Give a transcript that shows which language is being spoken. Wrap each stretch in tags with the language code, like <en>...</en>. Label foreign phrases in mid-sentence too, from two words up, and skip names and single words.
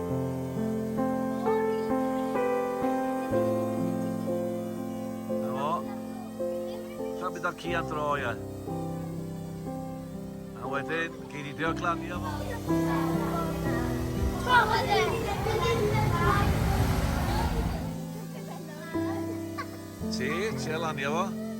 <nl>Ja. Gaan we dat hier aan het draaien.</nl> <cy>En wedyn, gei di drio glanio fo. Ti, ti lanio fo.</cy>